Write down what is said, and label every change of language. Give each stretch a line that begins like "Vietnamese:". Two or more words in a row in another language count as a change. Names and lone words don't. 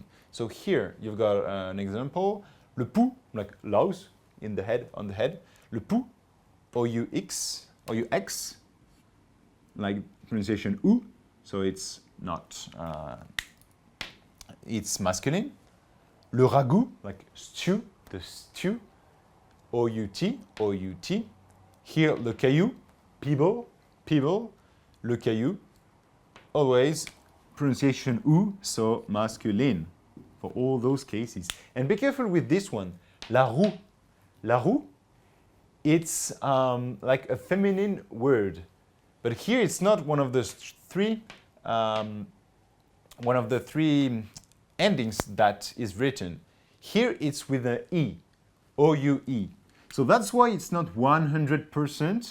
English: So here you've got an example,
French: le pou,
English: like louse in the head, on the head,
French: le pou,
English: O-U-X, like pronunciation ou, so it's not, it's masculine.
French: Le ragout,
English: like stew, the stew, O-U-T, O-U-T. Here,
French: le caillou,
English: pebble, pebble,
French: le caillou.
English: Always pronunciation ou, so masculine for all those cases. And be careful with this one,
French: la roue. La roue,
English: it's like a feminine word, but here it's not one of the three endings that is written. Here it's with an E, O-U-E. So that's why it's not 100%.